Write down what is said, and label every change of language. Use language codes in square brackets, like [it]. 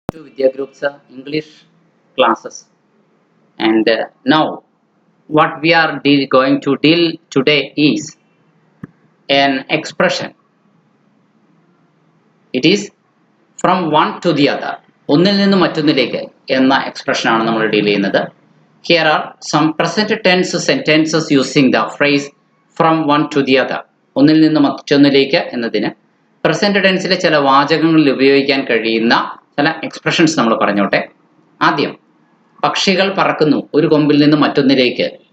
[en] To Vidya Group's English classes. And now, what we are going to deal today is an expression. It is from one to the other. [ml] ഒന്നിൽ നിന്ന് മറ്റൊന്നിലേക്ക് എന്ന expression ആണ് നമ്മൾ deal ചെയ്യുന്നത്. [en] Here are some present tense sentences using the phrase from one to the other. [ml] ഒന്നിൽ നിന്ന് മറ്റൊന്നിലേക്ക് എന്നതിന് പ്രസന്റ് ടെൻസിലെ ചില വാചകങ്ങളിൽ ഉപയോഗിക്കാൻ കഴിയുന്ന ചില എക്സ്പ്രഷൻസ് നമ്മൾ പറഞ്ഞോട്ടെ. ആദ്യം, പക്ഷികൾ പറക്കുന്നു ഒരു കൊമ്പിൽ നിന്ന് മറ്റൊന്നിലേക്ക്.